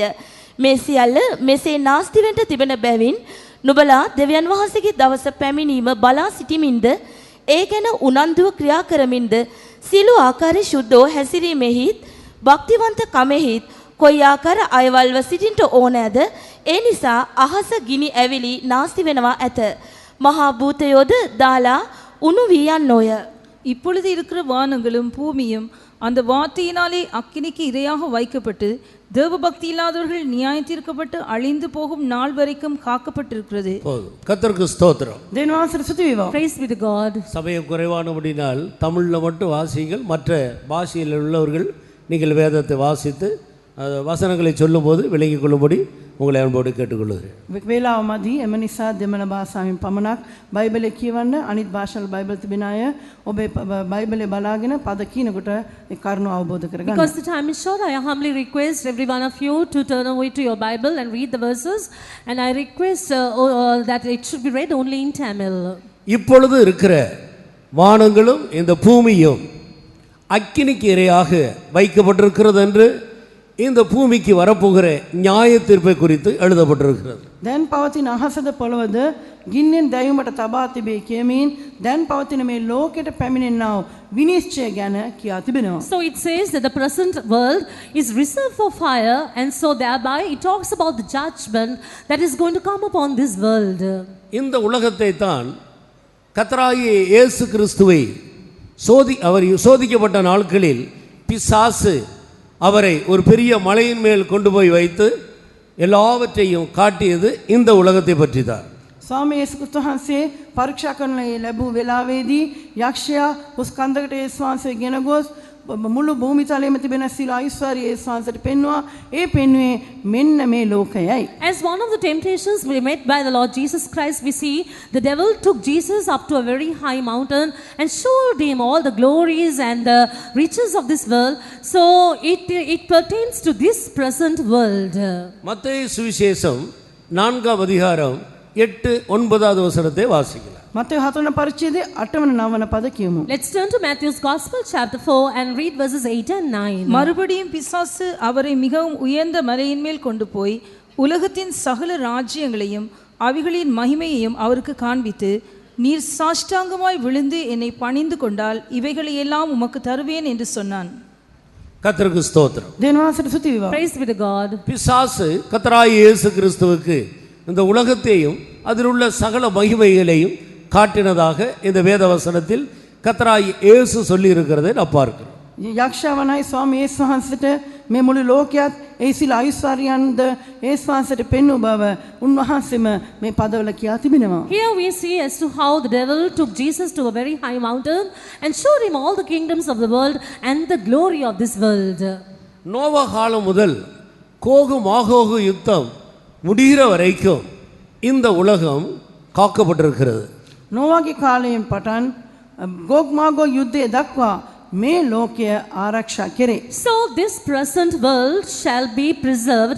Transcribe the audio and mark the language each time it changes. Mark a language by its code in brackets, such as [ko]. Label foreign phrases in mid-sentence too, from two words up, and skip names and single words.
[si] මේ සියල්ල මෙසේ නාස්ති වෙන්න තිබෙන බැවින් නුබලා දෙවියන් වහන්සේගේ දවස පැමිණීම බලා සිටිමින්ද ඒ ගැන උනන්දුව ක්‍රියා කරමින්ද සියලු ආකාරයේ ශුද්ධව හැසිරීමෙහිත් භක්තිවන්ත කමෙහිත් කොයි ආකාර අයවල්ව සිටින්ට ඕනෑද? ඒ නිසා අහස ගිනි ඇවිලි නාස්ති වෙනවා ඇත. මහා භූතයෝද දාලා උණු වී යන්නෝය. [ta] இப்பொழுது இருக்கிற வானங்களும் பூமியும் அந்த வார்த்தையினாலே அக்கினிக்கு இரையாக வைக்கப்பட்டு தேவ பக்தி இல்லாதவர்கள் நியாயத்தீர்க்கப்பட்டு அழிந்து போகும் நாள் வரைக்கும் காக்கப்பட்டிருக்கிறது. கர்த்தருக்கு ஸ்தோத்திரம். [si] දෙවියන් ස්තුති වේවා. [en] Praise be to God. [ta] சமயம் குறைவானபடினால் தமிழில் மட்டும் வாசியுங்கள். மற்ற பாஷையில் உள்ளவர்கள் நீங்கள் வேதத்தை வாசித்து வசனங்களை சொல்லும்போது விளங்கிக் கொள்ளும்படி உங்களை அன்போடு கேட்டுக்கொள்கிறேன். [si] වේලාව මදි එම නිසා දෙමළ භාෂාවෙන් පමණක් බයිබලය කියවන්න අනිත් භාෂාවල බයිබල් තිබෙන අය ඔබේ බයිබලය බලාගෙන පද කියනකොට ඒ කරුණ අවබෝධ කරගන්න. [en] Because the time is short, I humbly request every one of you to turn away to your Bible and read the verses, and I request that it should be read only in Tamil. [ta] இப்பொழுது இருக்கிற வானங்களும் இந்த பூமியும் அக்கினிக்கு இரையாக வைக்கப்பட்டிருக்கிறது என்று இந்த பூமிக்கு வரப்போகிற நியாய தீர்ப்பை குறித்து எழுதப்பட்டிருக்கிறது. [si] දැන් පවතින අහසද පොළවද ගින්නෙන් දැවීමට තබා තිබේ කියමින් දැන් පවතින මේ ලෝකෙට පැමිණෙනා වූ විනිශ්චය ගැන කියා තිබෙනවා. [en] So it says that the present world is reserved for fire, and so thereby it talks about the judgment that is going to come upon this world. [ta] இந்த உலகத்தை தான் கர்த்தராகிய இயேசு கிறிஸ்துவை அவர் சோதிக்கப்பட்ட நாட்களில் பிசாசு அவரை ஒரு பெரிய மலையின் மேல் கொண்டு போய் வைத்து எல்லாவற்றையும் காட்டியது இந்த உலகத்தை பற்றி தான். [si] ස්වාමී යේසුස් ක්‍රිස්තුස් වහන්සේ පරීක්ෂා කරන ලැබූ වෙලාවේදී යක්ෂයා උස් කන්දකට යේසුස් වහන්සේ ගෙන ගොස් මුළු භූමිතලයේම තිබෙන සියලු අයිස්වර්ය යේසුස් වහන්සේට පෙන්වුවා. ඒ පෙන්වුවේ මෙන්න මේ ලෝකයයි. [en] As one of the temptations we met by the Lord Jesus Christ, we see the devil took Jesus up to a very high mountain and showed him all the glories and the riches of this world. So it pertains to this present world. [ta] மத்தேயு சுவிசேஷம் 4ஆம் அதிகாரம் 8-9 வசனத்தை வாசிக்கலாம். [si] මත්තයෝ 4 පරිච්ඡේදයේ 8 වන 9 වන පද කියමු. [en] Let's turn to Matthew's Gospel chapter 4 and read verses 8 and 9. [ta] மறுபடியும் பிசாசு அவரை மிகவும் உயர்ந்த மலையின் மேல் கொண்டு போய் உலகத்தின் சகல ராஜ்யங்களையும் அவைகளின் மகிமையையும் அவருக்கு காண்பித்து, நீர் சாஷ்டாங்கமாய் விழுந்து என்னை பணிந்து கொண்டால் இவைகளை எல்லாம் உமக்கு தருவேன் என்று சொன்னான். கர்த்தருக்கு ஸ்தோத்திரம். [si] දෙවියන් ස්තුති වේවා. [en] Praise be to God. [ta] பிசாசு கர்த்தராகிய இயேசு கிறிஸ்துவுக்கு இந்த உலகத்தையும் அதில் உள்ள சகல மகிமைகளையும் காட்டினதாக இந்த வேத வசனத்தில் கர்த்தராகிய இயேசு சொல்லி இருக்கிறதை நான் பார்க்கிறோம். [si] යක්ෂයාවනයි ස්වාමී යේසුස් වහන්සේට මේ මුළු ලෝකයත් ඒ සියලු අයිස්වර්යයන්ද යේසුස් වහන්සේට පෙන්වූ බව උන්වහන්සේම මේ පදවල කියා තිබෙනවා. [en] Here we see as to how the devil took Jesus to a very high mountain and showed him all the kingdoms of the world and the glory of this world. [ta] நோவா காலம் முதல் கோகு மாகோகு யுத்தம் முடிகிற வரைக்கும் இந்த உலகம் காக்கப்பட்டிருக்கிறது. [si] නෝවාගේ කාලයෙන් පටන් ගෝග් මාගෝග් යුද්ධය දක්වා මේ ලෝකය ආරක්ෂා කෙරේ. [en] So this present world shall be preserved.